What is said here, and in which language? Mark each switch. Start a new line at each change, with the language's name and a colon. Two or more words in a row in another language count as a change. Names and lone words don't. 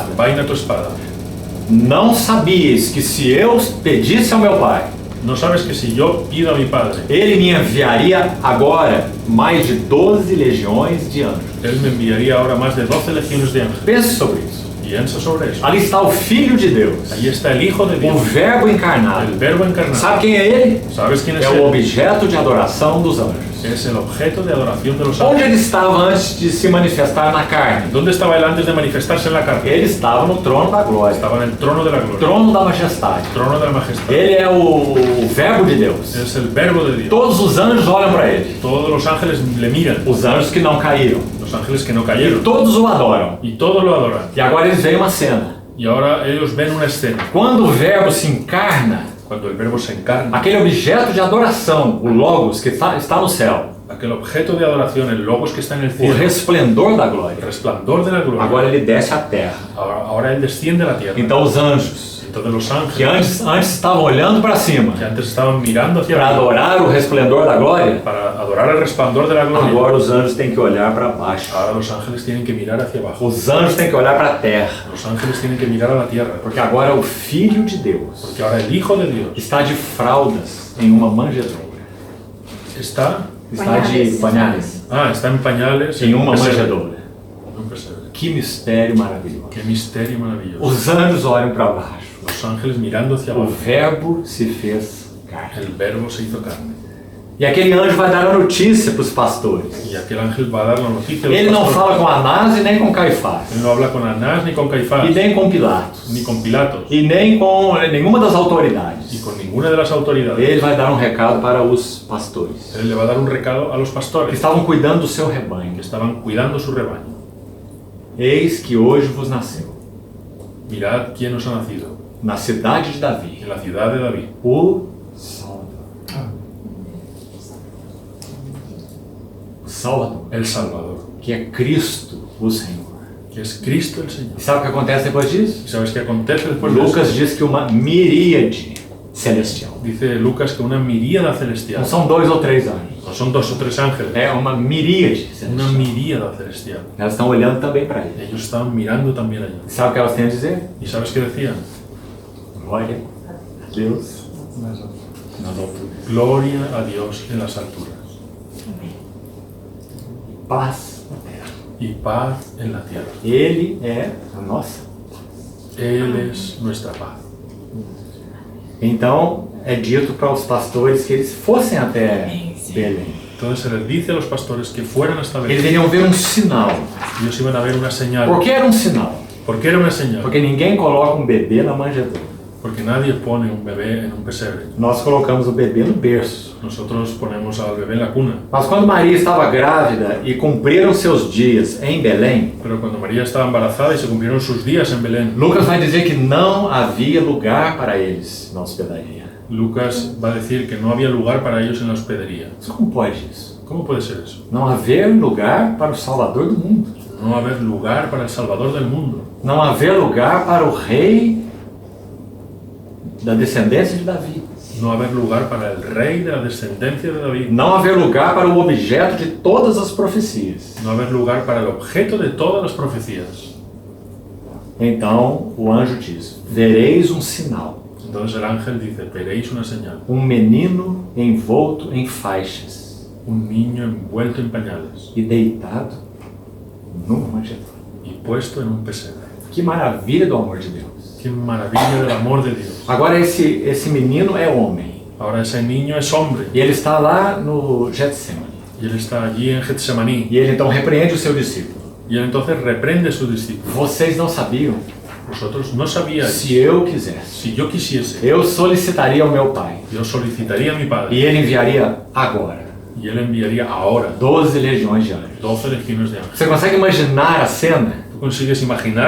Spanish: Vaina tu espada.
Portuguese: Não sabias que se eu pedisse ao meu Pai,
Spanish: ¿No sabes que si yo pido a mi Padre,
Portuguese: Ele me enviaria agora mais de 12 legiões de anjos?
Spanish: Él me enviaría ahora más de 12 legiones de ángeles?
Portuguese: Pense sobre isso.
Spanish: Piensa sobre eso.
Portuguese: Ali está o Filho de Deus,
Spanish: Ahí está el Hijo de
Portuguese: o
Spanish: Dios,
Portuguese: Verbo encarnado.
Spanish: el Verbo encarnado.
Portuguese: Sabe quem é Ele?
Spanish: ¿Sabes quién es
Portuguese: É o
Spanish: Él?
Portuguese: objeto de adoração dos anjos.
Spanish: Es el objeto de adoración de los
Portuguese: Onde
Spanish: ángeles.
Portuguese: ele estava antes de se manifestar na carne?
Spanish: ¿Dónde estaba él antes de manifestarse en la carne?
Portuguese: Ele estava no trono da glória,
Spanish: Estaba en el trono de la gloria,
Portuguese: trono da majestade.
Spanish: trono de la majestad.
Portuguese: Ele é o Verbo de Deus.
Spanish: Es el Verbo de Dios.
Portuguese: Todos os anjos olham para ele.
Spanish: Todos los ángeles le miran,
Portuguese: Os anjos que não caíram.
Spanish: los ángeles que no
Portuguese: E
Spanish: cayeron,
Portuguese: todos o adoram.
Spanish: y todos lo adoran.
Portuguese: E agora eles veem uma cena.
Spanish: Y ahora ellos ven una escena.
Portuguese: Quando o Verbo se encarna,
Spanish: Cuando el Verbo se encarna,
Portuguese: aquele objeto de adoração, o Logos, que está no céu,
Spanish: aquel objeto de adoración, el Logos que está en el
Portuguese: o
Spanish: cielo,
Portuguese: resplendor da
Spanish: el
Portuguese: glória,
Spanish: resplandor de la gloria,
Portuguese: agora ele desce à terra.
Spanish: ahora él desciende a la tierra.
Portuguese: Então os anjos,
Spanish: Entonces los
Portuguese: que
Spanish: ángeles,
Portuguese: antes estavam olhando para cima
Spanish: que antes estaban mirando hacia
Portuguese: para
Spanish: arriba
Portuguese: adorar o resplendor da glória,
Spanish: para adorar el resplandor de la gloria,
Portuguese: agora os anjos têm que olhar para baixo.
Spanish: ahora los ángeles tienen que mirar hacia abajo.
Portuguese: Os anjos têm que olhar para a terra,
Spanish: Los ángeles tienen que mirar a la tierra,
Portuguese: porque agora o Filho de Deus
Spanish: porque ahora el Hijo de Dios
Portuguese: está de fraldas em uma manjedoura.
Spanish: está De pañales está en pañales
Portuguese: em
Spanish: en
Portuguese: uma
Spanish: un pesebre.
Portuguese: manjedoura.
Spanish: En un pesebre.
Portuguese: Que mistério maravilhoso.
Spanish: Qué misterio maravilloso.
Portuguese: Os anjos olham para baixo.
Spanish: Los ángeles mirando hacia
Portuguese: O
Spanish: abajo.
Portuguese: Verbo se fez carne.
Spanish: El Verbo se hizo carne.
Portuguese: E aquele anjo vai dar a notícia para os pastores.
Spanish: Y aquel ángel va a dar la noticia a los
Portuguese: Ele não
Spanish: pastores.
Portuguese: fala com Anás e nem com Caifás.
Spanish: Él no habla con Anás ni con Caifás,
Portuguese: E nem com Pilatos.
Spanish: ni con Pilatos,
Portuguese: E nem com nenhuma das
Spanish: y
Portuguese: autoridades.
Spanish: con ninguna de las autoridades.
Portuguese: Ele vai dar um recado para os pastores,
Spanish: Él le va a dar un recado a los
Portuguese: que
Spanish: pastores
Portuguese: estavam cuidando do seu
Spanish: que
Portuguese: rebanho.
Spanish: estaban cuidando su rebaño.
Portuguese: Eis que hoje vos nasceu,
Spanish: Mirad quién os ha nacido
Portuguese: na cidade de Davi,
Spanish: en la ciudad de David,
Portuguese: o Salvador. O Salvador,
Spanish: el Salvador,
Portuguese: que é Cristo, o Senhor.
Spanish: que es Cristo el Señor.
Portuguese: E sabe o que acontece depois disso?
Spanish: ¿Y sabes qué acontece después de eso?
Portuguese: Lucas diz que uma miríade celestial.
Spanish: Dice Lucas que una miríada celestial,
Portuguese: Não são 2 ou 3 anjos.
Spanish: no son 2 o 3 ángeles,
Portuguese: É uma miríade
Spanish: una
Portuguese: celestial.
Spanish: miríada celestial.
Portuguese: Elas estão olhando também para ele.
Spanish: Ellos estaban mirando también allá.
Portuguese: E sabe o que elas têm a dizer?
Spanish: ¿Y sabes qué decían?
Portuguese: Glória a Deus nas alturas.
Spanish: Gloria a Dios en las alturas
Portuguese: Paz na terra.
Spanish: y paz en la tierra.
Portuguese: Ele é a nossa.
Spanish: Él es nuestra paz.
Portuguese: Então, é dito para os pastores que eles fossem até Belém.
Spanish: Entonces se les dice a los pastores que fueran hasta
Portuguese: Eles
Spanish: Belén.
Portuguese: iriam ver um sinal.
Spanish: Ellos iban a ver una señal.
Portuguese: Por que era um sinal?
Spanish: ¿Por qué era una señal?
Portuguese: Porque ninguém coloca um bebê na manjedoura.
Spanish: Porque nadie pone un bebé en un pesebre.
Portuguese: Nós colocamos o bebê no berço.
Spanish: Nosotros ponemos al bebé en la cuna.
Portuguese: Mas quando Maria estava grávida e cumpriram seus dias em Belém,
Spanish: Pero cuando María estaba embarazada y se cumplieron sus días en Belén,
Portuguese: Lucas vai dizer que não havia lugar para eles na hospedaria.
Spanish: Lucas va a decir que no había lugar para ellos en la hospedería.
Portuguese: Mas como pode isso?
Spanish: ¿Cómo puede ser eso?
Portuguese: Não haver lugar para o Salvador do mundo.
Spanish: No haber lugar para el Salvador del mundo.
Portuguese: Não haver lugar para o rei da descendência de Davi.
Spanish: No haber lugar para el rey de la descendencia de David.
Portuguese: Não haver lugar para o objeto de todas as profecias.
Spanish: No haber lugar para el objeto de todas las profecías.
Portuguese: Então o anjo diz: vereis um sinal,
Spanish: Entonces el ángel dice, veréis una señal.
Portuguese: um menino envolto em faixas
Spanish: Un niño envuelto en pañales
Portuguese: e deitado numa manjedoura.
Spanish: y puesto en un pesebre.
Portuguese: Que maravilha do amor de Deus.
Spanish: Qué maravilla del amor de Dios.
Portuguese: Agora esse menino é homem
Spanish: Ahora ese niño es hombre
Portuguese: e ele está lá no Getsemane.
Spanish: y él está allí en Getsemaní.
Portuguese: E ele então repreende o seu discípulo.
Spanish: Y él entonces reprende a su discípulo.
Portuguese: Vocês não sabiam?
Spanish: Vosotros no sabíais,
Portuguese: Se eu quisesse,
Spanish: si yo quisiese,
Portuguese: eu solicitaria ao meu pai
Spanish: yo solicitaría a mi
Portuguese: e
Spanish: Padre
Portuguese: ele enviaria agora
Spanish: y él enviaría ahora
Portuguese: 12 legiões de anjos.
Spanish: 12 legiones de ángeles.
Portuguese: Você consegue imaginar a cena?
Spanish: ¿Tú Tú consigues imaginar